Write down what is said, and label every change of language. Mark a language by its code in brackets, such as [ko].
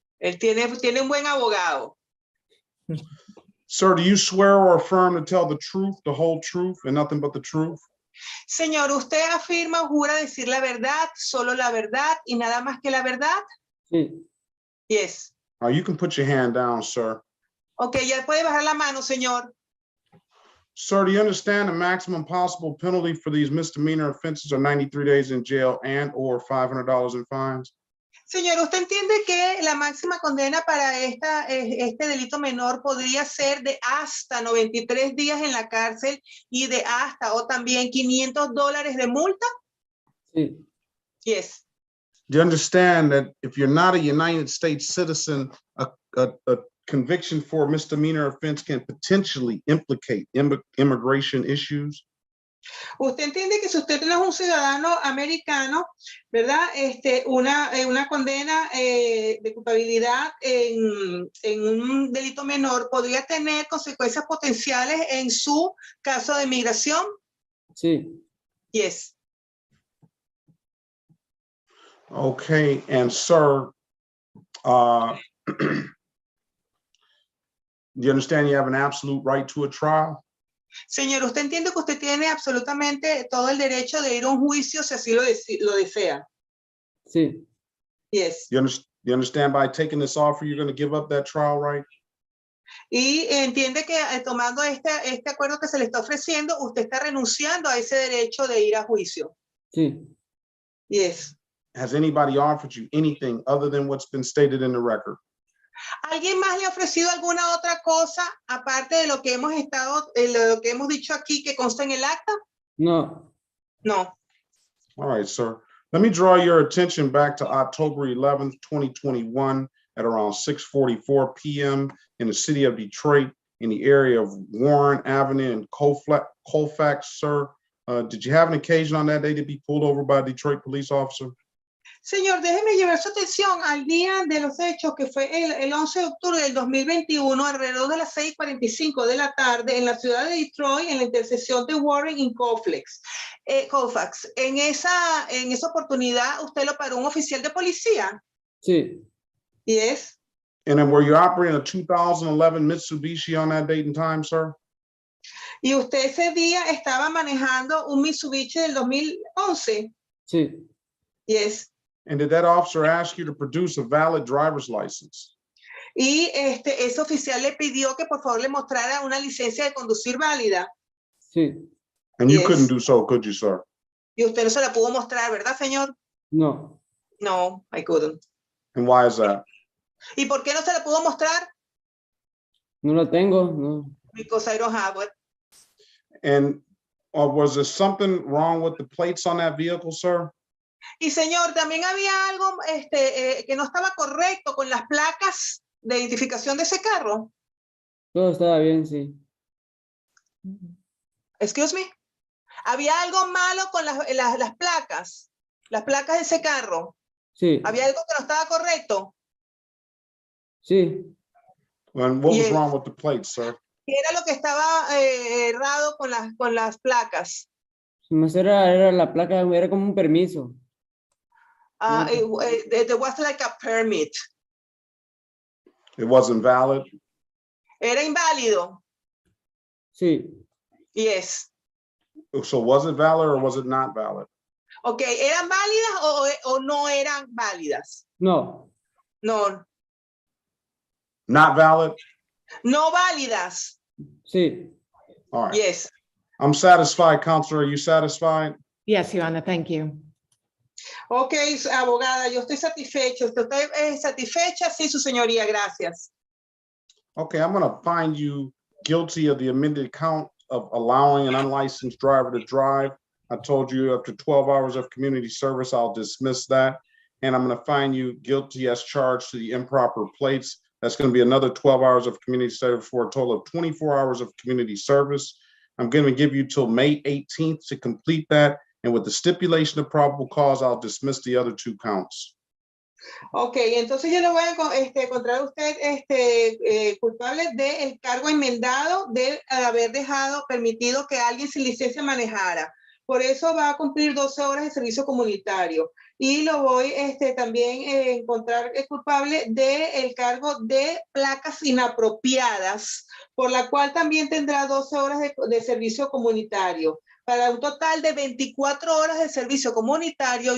[es] Él tiene un buen abogado. [en] Sir, do you swear or affirm to tell the truth, the whole truth, and nothing but the truth? [es] Señor, ¿usted afirma o jura decir la verdad, solo la verdad y nada más que la verdad? Sí. [en] Yes. You can put your hand down, sir. [es] Ok, ya puede bajar la mano, señor. [en] Sir, do you understand the maximum possible penalty for these misdemeanor offenses are 93 days in jail and or $500 in fines? [es] Señor, ¿usted entiende que la máxima condena para este delito menor podría ser de hasta 93 días en la cárcel y de hasta o también $500 de multa? Sí. [en] Yes. Do you understand that if you're not a United States citizen, a conviction for a misdemeanor offense can potentially implicate immigration issues? [es] Usted entiende que si usted no es un ciudadano americano, ¿verdad? Una condena de culpabilidad en un delito menor podría tener consecuencias potenciales en su caso de migración. Sí. [en] Yes. Okay, and sir, do you understand you have an absolute right to a trial? [es] Señor, ¿usted entiende que usted tiene absolutamente todo el derecho de ir a un juicio si así lo desea? Sí. [en] Yes. You understand by taking this offer, you're going to give up that trial right? [es] Y entiende que tomando este acuerdo que se le está ofreciendo, usted está renunciando a ese derecho de ir a juicio. Sí. [en] Yes. Has anybody offered you anything other than what's been stated in the record? [es] ¿Alguien más le ha ofrecido alguna otra cosa aparte de lo que hemos dicho aquí que consta en el acta? No. [en] No. All right, sir. Let me draw your attention back to October 11th, 2021 at around 6:44 p.m. in the city of Detroit in the area of Warren Avenue and Colfax, sir. Did you have an occasion on that day to be pulled over by a Detroit police officer? [es] Señor, déjeme llevar su atención al día de los hechos que fue el 11 de octubre del 2021 alrededor de las 6:45 de la tarde en la ciudad de Detroit en la intersección de Warren y Colfax. En esa oportunidad, ¿usted lo paró un oficial de policía? Sí. [en] Yes. And then were you operating a 2011 Mitsubishi on that date and time, sir? [es] ¿Y usted ese día estaba manejando un Mitsubishi del 2011? Sí. [en] Yes. And did that officer ask you to produce a valid driver's license? [es] Y ese oficial le pidió que por favor le mostrara una licencia de conducir válida. Sí. [en] And you Yes. couldn't do so, could you, sir? [es] Y usted no se la pudo mostrar, ¿verdad, señor? No. [en] No, I couldn't. And why is that? [es] ¿Y por qué no se la pudo mostrar? No lo tengo. No. [en] Because I don't have it. And was there something wrong with the plates on that vehicle, sir? [es] Y señor, también había algo que no estaba correcto con las placas de identificación de ese carro. Todo estaba bien, sí. [en] Excuse me. [es] Había algo malo con las placas de ese carro. Sí. Había algo que no estaba correcto. Sí. [en] And what was Yes. wrong with the plates, sir? [es] ¿Qué era lo que estaba errado con las placas? Más era la placa, era como un permiso. [en] There was like a permit. It wasn't valid? [es] Era inválido. Sí. [en] Yes. So was it valid or was it not valid? [es] Okay, ¿eran válidas o no eran válidas? No. [en] No. Not valid? [es] No válidas. Sí. [en] All right. Yes. I'm satisfied, Counselor. Are you satisfied? Yes, Your Honor, thank you. [es] Ok, abogada, yo estoy satisfecha. ¿Usted está satisfecha? Sí, su señoría, gracias. [en] Okay, I'm gonna find you guilty of the amended count of allowing an unlicensed driver to drive. I told you after 12 hours of community service, I'll dismiss that. And I'm gonna find you guilty as charged to the improper plates. That's gonna be another 12 hours of community service for a total of 24 hours of community service. I'm gonna give you till May 18th to complete that. And with the stipulation of probable cause, I'll dismiss the other 2 counts. [es] Ok, entonces yo le voy a encontrar a usted culpable del cargo enmendado de haber permitido que alguien sin licencia manejara. Por eso va a cumplir 12 horas de servicio comunitario. Y lo voy también a encontrar culpable del cargo de placas inapropiadas, por la cual también tendrá 12 horas de servicio comunitario, para un total de 24 horas de servicio comunitario.